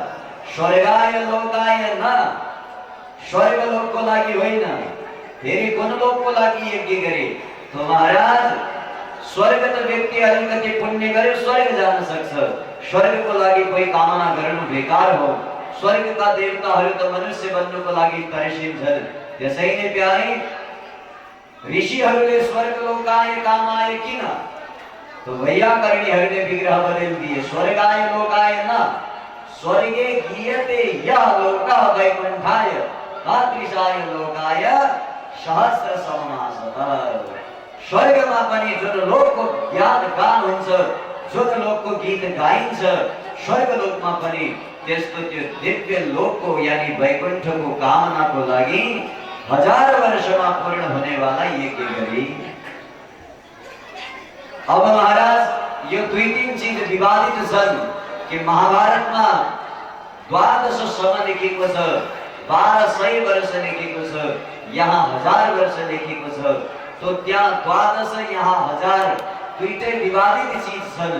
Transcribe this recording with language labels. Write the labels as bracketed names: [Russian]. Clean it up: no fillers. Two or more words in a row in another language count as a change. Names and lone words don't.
[Sanskrit] स्वर्गाय लोकाय न, [Nepali] स्वर्ग लोक को लागि होइन, फेरि कुन लोक को लागि यज्ञ गरे तो महाराज स्वर्ग त व्यक्ति अलिकति पुण्य गर्यो स्वर्ग जान सक्छ, स्वर्ग को लागि कोही कामना गर्नु बेकार हो। स्वर्ग का देवताहरू त मनुष्य बन्नुको लागि तर्सिन्छन्। त्यसैले प्यारे ऋषिहरूले [Sanskrit] स्वर्ग लोकाय कामाय [Nepali] किन तो वैयाकरणीहरूले [Hindi] विग्रह बदल दिए। [Sanskrit] स्वर्गाय लोकाय न, स्वर्गे गीयते यः लोकः वैकुण्ठाय तादृशाय लोकाय सहस्र समासतः। [Nepali] स्वर्गमा पनि जुन लोकको ज्ञान गान हुन्छ, जुन लोकको गीत गाइन्छ, स्वर्ग लोकमा पनि त्यस्तो त्यो दिव्य लोकको यानी वैकुण्ठको कामनाको लागि 1000 वर्षमा [Hindi] पूर्ण होने वाला [Nepali] यज्ञ गरी। अब महाराज यो 2-3 चीज विवादित छन् कि महाभारतमा 12 सम लेखेको छ, 1200 वर्ष लेखेको छ, यहाँ 1000 वर्ष लेखेको छ। तो त्यहाँ 12 यहाँ 1000 दुईटै विवादित चीज छन्।